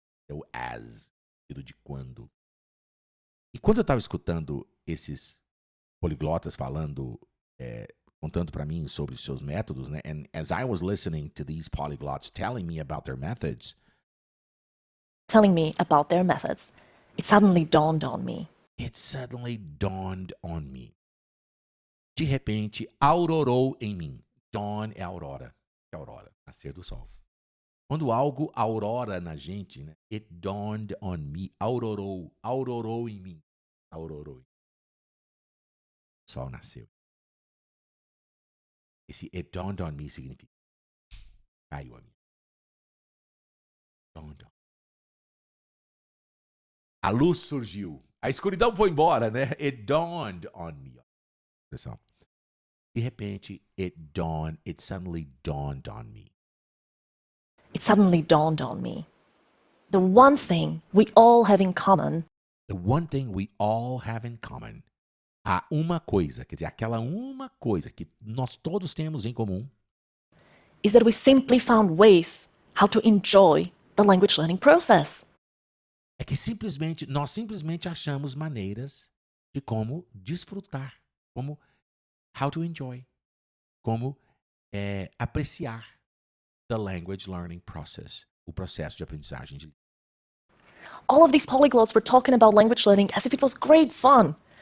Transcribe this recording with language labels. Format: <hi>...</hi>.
<pt>É o as, sentido de quando. E quando eu estava escutando esses poliglotas falando, contando para mim sobre os seus métodos, né?</pt> <en>And as I was listening to these polyglots telling me about their methods, telling me about their methods, it suddenly dawned on me. It suddenly dawned on me.</en> <pt>De repente, aurorou em mim. Dawn é aurora. É aurora, nascer do sol. Quando algo aurora na gente, né?</pt> <en>It dawned on me.</en> <pt>Aurorou em mim. Aurorou. O sol nasceu. Esse</pt> <en>it dawned on me</en> <pt>significa caiu a mim.</pt> <en>Dawned on.</en> <pt>A luz surgiu. A escuridão foi embora, né?</pt> <en>It dawned on me.</en> <pt>Pessoal, de repente,</pt> <en>it suddenly dawned on me. It suddenly dawned on me. The one thing we all have in common. The one thing we all have in common.</en> <pt>Há uma coisa, quer dizer, aquela uma coisa que nós todos temos em comum.</pt> <en>Is that we simply found ways how to enjoy the language learning process.</en> <pt>É que nós simplesmente achamos maneiras de como desfrutar, como</pt> <en>how to enjoy,</en> <pt>como apreciar</pt> <en>the language learning process,</en> <pt>o processo de aprendizagem de</pt> <en>All of these polyglots were talking about language learning as if it was great fun.</en>